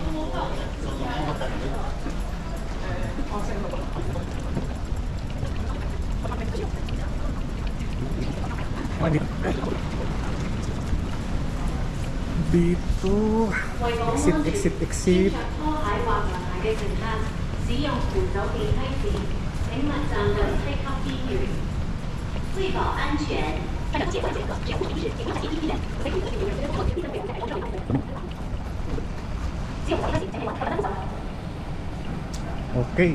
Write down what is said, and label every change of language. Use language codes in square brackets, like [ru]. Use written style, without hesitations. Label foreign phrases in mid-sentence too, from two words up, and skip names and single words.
[tl] Dito. Exit. [yue] 拖鞋或涼鞋嘅乘客使用扶手電梯時，請勿站在梯級邊緣。為保安全， [tl] Okay.